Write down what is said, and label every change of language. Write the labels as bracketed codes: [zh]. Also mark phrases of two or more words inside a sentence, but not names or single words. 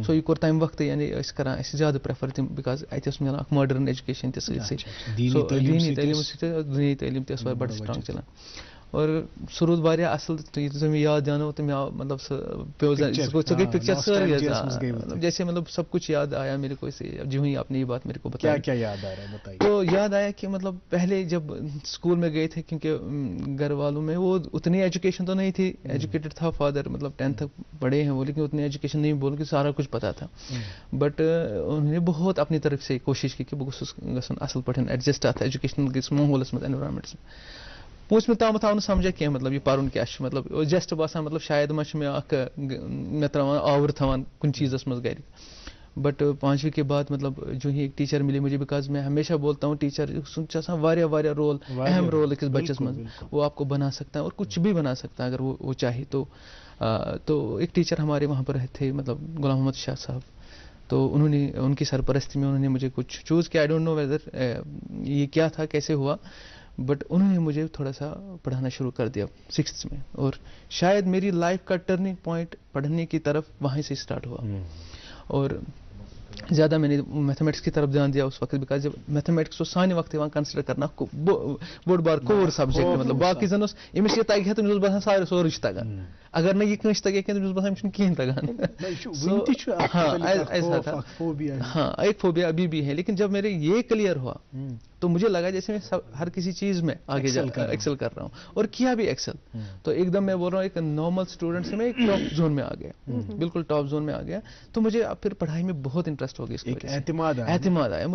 [ks] سو یہِ کوٚر تمہِ وقتہٕ یعنی ٲسۍ کران اَسہِ زیادٕ پریفر تِم بِکاز اَتہِ ٲس مِلان اکھ [en] modern education [ks] تہِ سۭتۍ سۭتۍ سو دیٖنی تعلیٖم سۭتۍ دُنیٲیی تعلیٖم تہِ ٲس بڑٕ سٹرانگ چلان. اور سُہ روٗد واریاہ اصل یُتھ زن مےٚ یاد دیانو تہٕ مےٚ آو مطلب سُہ پیٚو سۄ گٔے پکچر سٲرٕے حظ [ur] جیسے مطلب سب کچھ یاد آیا میرے کو جو ہی آپ نے یہ بات میرے کو بتایا تو یاد آیا کہ مطلب پہلے جب اسکول میں گئے تھے کیونکہ گھر والوں میں وہ اتنی ایجوکیشن تو نہیں تھی ایجوکیٹڈ تھا فادر مطلب 10th پڑھے ہیں وہ لیکن اتنی ایجوکیشن نہیں بول کے سارا کچھ پتا تھا بٹ انہوں نے بہت اپنی طرف سے کوشش کی کہ [ks] بہٕ گوٚژھُس گژھُن اصل پٲٹھۍ ایڈجسٹ اتھ ایجوکیشنل کِس ماحولس منٛز اینوارمنٹس پوٗنٛژمہِ تامَتھ آو نہٕ سمجھا کینٛہہ مطلب یہِ پرُن کیٛاہ چھُ مطلب اوس جسٹ باسان مطلب شاید ما چھُ مےٚ اکھ مےٚ تراوان آوُر تھاوان کُنہِ چیٖزس منٛز گرِ بٹ [ur] 5ویں کے بعد مطلب جو ہی ایک ٹیچر ملی مجھے بکاز میں ہمیشہ بولتا ہوں [ks] ٹیچر سن آسان واریاہ رول اہم رول أکِس بچس منٛز [ur] وہ آپ کو بنا سکتا ہے اور کچھ بھی بنا سکتا ہے اگر وہ چاہے تو ایک ٹیچر ہمارے وہاں پر تھے مطلب غلام محمد شاہ صاحب تو انہوں نے ان کی سرپرستی میں انہوں نے مجھے کچھ چوز کیا [en] I don't know whether [ur] یہ کیا تھا کیسے ہوا بٹ انہوں نے مجھے تھوڑا سا پڑھانا شروع کر دیا 6th میں اور شاید میری لائف کا [en] turning point [ur] پڑھنے کی طرف وہیں سے اسٹارٹ ہوا اور زیادہ میں نے میتھمیٹکس کی طرف دھیان دیا اس وقت بکاز جب میتھمیٹکس کو [ks] سانہِ وقت یِوان کنسیڈر کرنا بوٚڑ بار کور سبجیکٹ مطلب باقی زن اوس أمِس یہِ تگہِ ہا تٔمِس اوس باسان سورُے چھُ تگان اگر نہٕ یہِ کٲنٛسہِ تگہِ کینٛہہ تٔمِس اوس باسان أمِس چھُنہٕ کِہیٖنۍ [ur] تگان ہاں ایک فوبیا ابھی بھی ہے لیکن جب میرے یہ کلیئر ہوا تو مجھے لگا جیسے میں ہر کسی چیز میں آگے ایکسل کر رہا ہوں اور کیا بھی ایکسل. تو ایک دم میں بول رہا ہوں ایک [en] normal student [ur] سے میں ایک [en] top zone [ur] میں آ گیا, بالکل [en] top zone [ur] میں آ گیا. تو مجھے اب پھر پڑھائی میں بہت انٹرسٹ ہو گیا, اعتماد آیا.